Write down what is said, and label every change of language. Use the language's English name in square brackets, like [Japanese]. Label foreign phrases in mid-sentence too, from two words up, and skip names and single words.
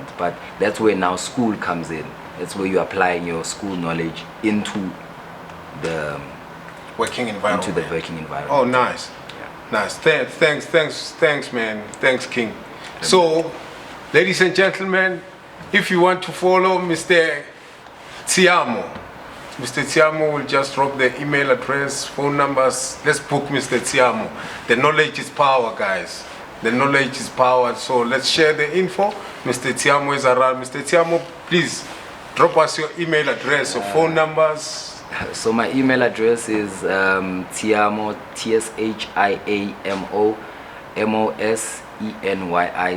[English] But that's where now school comes in. That's where you're applying your school knowledge into the working environment. Oh, nice. Nice. Thanks, man. Thanks, King. So, ladies and gentlemen, if you want to follow Mr. Tshiamo, Mr. Tshiamo will just drop the email address, phone numbers. Let's book Mr. Tshiamo. The knowledge is power, guys. The knowledge is power. So let's share the info. Mr. Tshiamo is around. Mr. Tshiamo, please drop us your email address or phone numbers. So my email address is Tshiamo, Tshiamo Mosenyi.